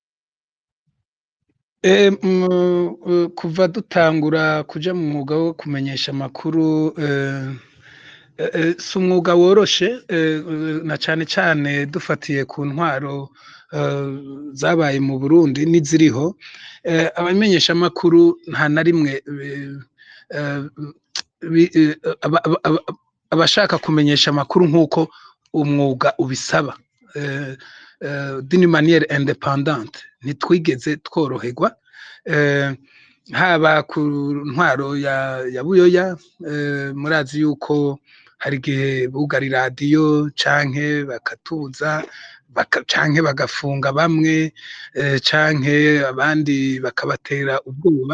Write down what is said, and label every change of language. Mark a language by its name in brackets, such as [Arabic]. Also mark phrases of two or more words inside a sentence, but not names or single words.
[Rundi] Kuva dutangura kuja mu mwuga wo kumenyesha amakuru, si umwuga woroshe, na cane cane dufatiye ku ntwaro zabaye mu Burundi n'iziriho. Abamenyesha amakuru nta na rimwe abashaka kumenyesha amakuru nk'uko umwuga ubisaba, [French] d'une manière indépendante, [Rundi] ntitwigeze tworoherwa. Haba ku ntwaro ya Buyoya, murazi yuko hari igihe bugara iradiyo canke bakatuza canke bagafunga bamwe, canke abandi bakabatera ubwoba.